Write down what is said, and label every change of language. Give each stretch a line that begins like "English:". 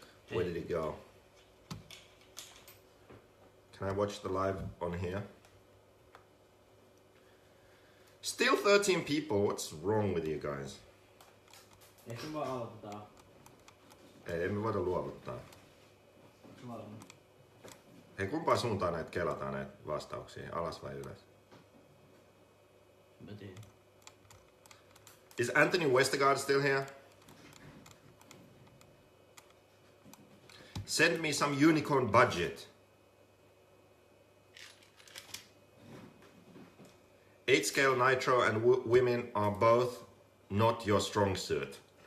English: Where did it go? Can I watch the live on here? Still 13 people, what's wrong with you guys?
Finnish: Ehkä me vaan aloitetaan. Ei, emme voida luovuttaa. Hei, kumpaan suuntaan näitä kelataan näitä vastauksia? Alas vai ylös? Mä tiedän.
English: Is Anthony Westergaard still here? Send me some unicorn budget. 8 scale nitro and women are both not your strong suit.